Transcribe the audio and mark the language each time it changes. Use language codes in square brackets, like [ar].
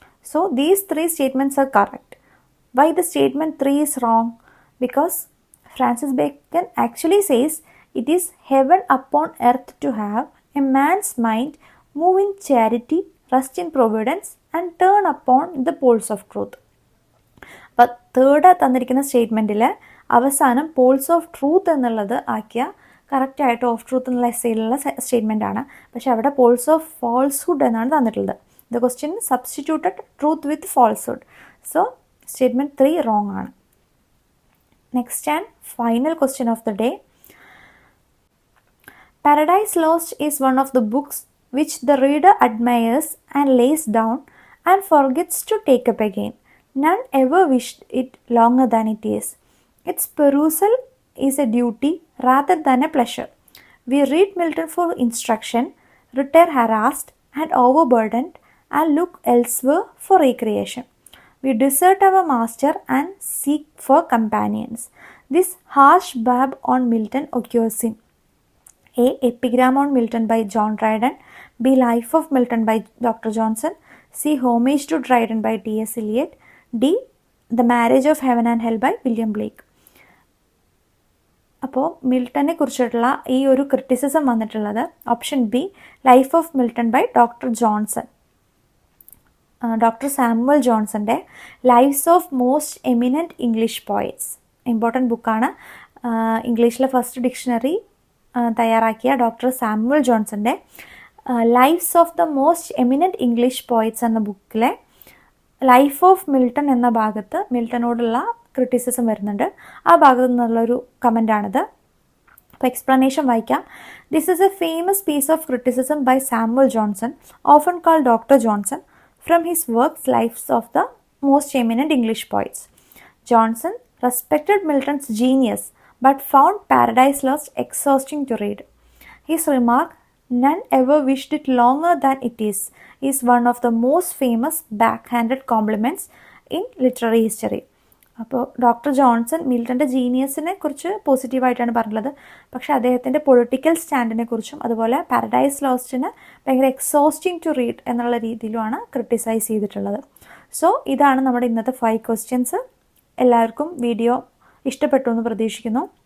[en] So these 3 statements are correct. Why the statement 3 is wrong? Because Francis Bacon actually says it is heaven upon earth to have a man's mind move in charity, rest in providence and turn upon the poles of truth. [ml] അപ്പം third തന്നിരിക്കുന്ന സ്റ്റേറ്റ്മെൻറ്റിൽ അവസാനം poles of truth എന്നുള്ളത് ആക്കിയ കറക്റ്റായിട്ട് of truth എന്നുള്ള എസ്സേയിലുള്ള statement ആണ്. പക്ഷേ അവിടെ പോൾസ് ഓഫ് ഫാൾസ്ഹുഡ് എന്നാണ് തന്നിട്ടുള്ളത്. [en] The question substituted truth with falsehood. So statement 3 wrong ആണ്. Next and final question of the day. Paradise Lost is one of the books which the reader admires and lays down and forgets to take up again. None ever wished it longer than it is. Its perusal is a duty rather than a pleasure. We read Milton for instruction, retire harassed and overburdened, and look elsewhere for recreation. We desert our master and seek for companions. This harsh barb on Milton occurs in A. Epigram on Milton by John Dryden. B. Life of Milton by Dr. Johnson. C. Homage to Dryden by T.S. Eliot. D. The Marriage of Heaven and Hell by William Blake. [ml] അപ്പോൾ മിൽട്ടനെ കുറിച്ചിട്ടുള്ള ഈ ഒരു criticism വന്നിട്ടുള്ളത് option B, life of Milton by doctor Johnson. Doctor Samuel ജോൺസൻ്റെ lives of most eminent English poets, important ബുക്കാണ്. ഇംഗ്ലീഷിലെ first dictionary തയ്യാറാക്കിയ doctor Samuel ജോൺസൻ്റെ lives of the most eminent English poets എന്ന ബുക്കിലെ ലൈഫ് ഓഫ് മിൽട്ടൺ എന്ന ഭാഗത്ത് മിൽട്ടനോടുള്ള criticism വരുന്നുണ്ട്. ആ ഭാഗത്തു നിന്നുള്ളൊരു കമൻ്റാണിത്. അപ്പോൾ എക്സ്പ്ലനേഷൻ വായിക്കാം. [en] This is a famous piece of criticism by Samuel Johnson, often called doctor Johnson, from his works lives of the most eminent English poets. Johnson respected Milton's genius but found Paradise Lost exhausting to read. His remark, "None ever wished it longer than it is one of the most famous backhanded compliments in literary history." [ml] അപ്പോൾ doctor Johnson മിൽട്ടൻ്റെ ജീനിയസിനെ കുറിച്ച് പോസിറ്റീവായിട്ടാണ് പറഞ്ഞത്, പക്ഷേ അദ്ദേഹത്തിൻ്റെ political സ്റ്റാൻഡിനെ കുറിച്ചും അതുപോലെ paradise ലോസ്റ്റിന് ഭയങ്കര exhausting to read എന്നുള്ള രീതിയിലുമാണ് criticise ചെയ്തിട്ടുള്ളത്. സോ ഇതാണ് നമ്മുടെ ഇന്നത്തെ 5 ക്വസ്റ്റ്യൻസ്. എല്ലാവർക്കും വീഡിയോ ഇഷ്ടപ്പെട്ടു എന്ന് പ്രതീക്ഷിക്കുന്നു.